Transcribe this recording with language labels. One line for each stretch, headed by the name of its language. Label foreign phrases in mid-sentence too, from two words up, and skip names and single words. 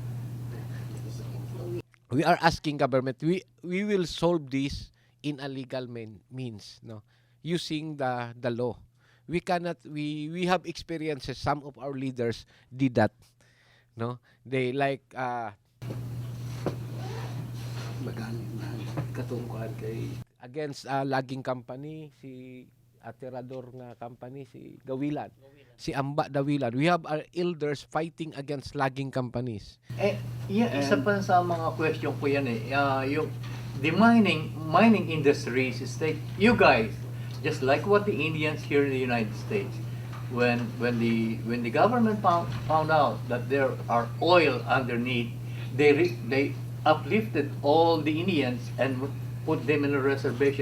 English: We are asking government. We will solve this in a legal means, no, using the law. We cannot. We have experiences. Some of our leaders did that. No, they like
Cebuano: katungkuan kay
English: against logging company,
Cebuano: si Aterador nga company, si Gawilan, si Amba Dawilan.
English: We have our elders fighting against logging companies.
Filipino: Isa pa sa mga question ko yan
English: the mining industries is you guys, just like what the Indians here in the United States, when the government found out that there are oil underneath, they uplifted all the Indians and put them in a reservation.